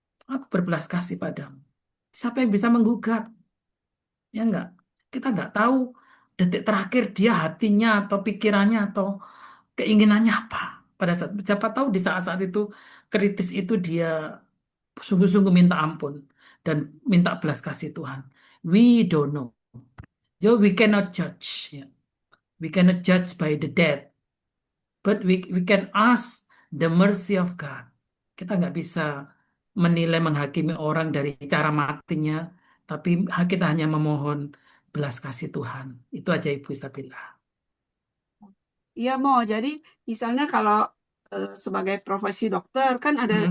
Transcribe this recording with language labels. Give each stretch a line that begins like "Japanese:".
Indonesian: aku berbelas kasih padamu siapa yang bisa menggugat ya enggak kita enggak tahu detik terakhir dia hatinya atau pikirannya atau keinginannya apa pada saat siapa tahu di saat-saat itu kritis itu dia sungguh-sungguh minta ampun dan minta belas kasih Tuhan
English: we don't know. So we cannot judge.
Indonesian: Ya.
English: We cannot judge by the dead, but we can ask the mercy of God.
Indonesian: Kita nggak bisa menilai menghakimi orang dari cara matinya, tapi kita hanya memohon belas kasih Tuhan. Itu aja Ibu Isabella. Iya, mau. Jadi misalnya kalau sebagai profesi dokter kan ada